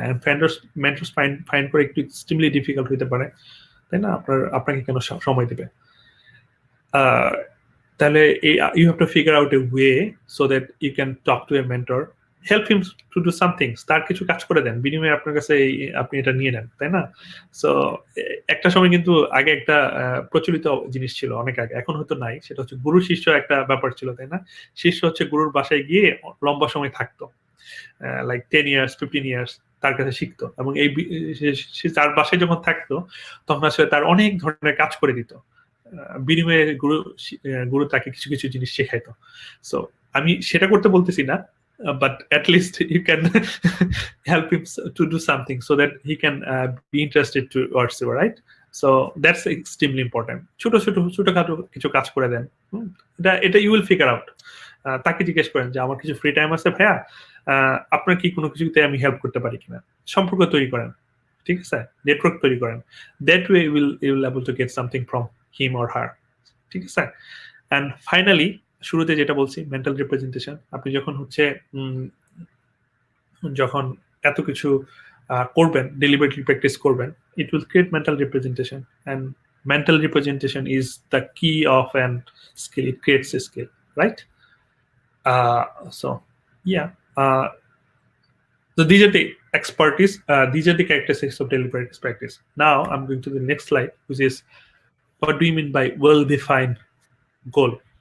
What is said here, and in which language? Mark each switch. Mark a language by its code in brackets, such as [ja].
[en] and mentors find [bn] করে একটু extremely difficult হতে পারে, তাই না? আপনাকে কেন সময় দিবে? [en] তাহলে you have to figure out a way so that you can talk to a mentor, help him to do something, [bn] তার কিছু কাজ করে দেন, বিনিময়ে আপনার কাছে আপনি এটা নিয়ে নেন, তাই না? সো একটা সময় কিন্তু আগে একটা প্রচলিত জিনিস ছিল অনেক আগে, এখন হয়তো নাই, সেটা হচ্ছে গুরু শিষ্য একটা ব্যাপার ছিল, তাই না? শিষ্য হচ্ছে গুরুর বাসায় গিয়ে লম্বা সময় থাকতো, লাইক 10 ইয়ার্স 15 ইয়ার্স তার কাছে শিখতো, এবং এই সে তার বাসায় যখন থাকতো তখন আসলে তার অনেক ধরনের কাজ করে দিত, বিনিময়ে গুরু তাকে কিছু কিছু জিনিস শেখাইতো। সো আমি সেটা করতে বলতেছি না, [en] but at least you can help him to do something so that he can be interested towards you, right? So that's extremely important. [bn] ছোটখাটো কিছু কাজ করে দেন, এটা [en] you will figure out. [bn] তাকে জিজ্ঞেস করেন যে আমার কিছু ফ্রি টাইম আছে ভাইয়া, আপনার কি কোনো কিছুতে আমি হেল্প করতে পারি কিনা, সম্পর্ক তৈরি করেন, ঠিক আছে, নেটওয়ার্ক তৈরি করেন, [en] that way you will able to get something from him or her, [bn] ঠিক আছে? [en] and finally, [bn] শুরুতে যেটা বলছি, [en] mental representation, [bn] আপনি যখন হচ্ছে যখন এত কিছু করবেন, ডেলিবারেটলি প্র্যাকটিস করবেন, [en] It will create mental representation, and mental representation is the key of an skill, it creates a skill, right? So yeah, so these are the expertise, these are the characteristics of deliberate practice. Now I'm going to the next slide, which is what do you mean by well defined goal?